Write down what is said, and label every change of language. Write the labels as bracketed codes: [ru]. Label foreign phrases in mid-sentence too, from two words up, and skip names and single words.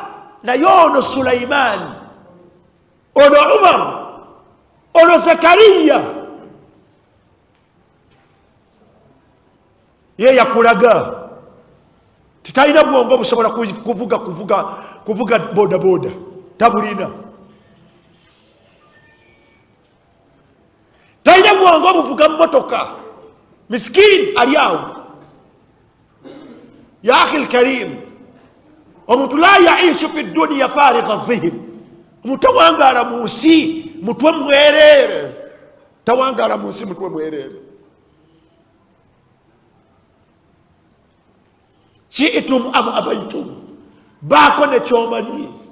[lg] Naye ono Sulaiman, ono Umar, ono Zakariya ye yakulaga titalina bwongo busobola kuvuga bodaboda, tabulina. Talina bwongo buvuga mmotoka, miskini ali awo. [ar] يا أخي الكريم, [lg] omuntu [ar] لا يعيش في دنيا فارغ الذهن, [lg] omuntu tawangaala mu nsi mutwe mwereere, tawangaala mu nsi mutwe mwereere. [ar] شئتم أم أبيتم, [lg] baako ne kyomanyi.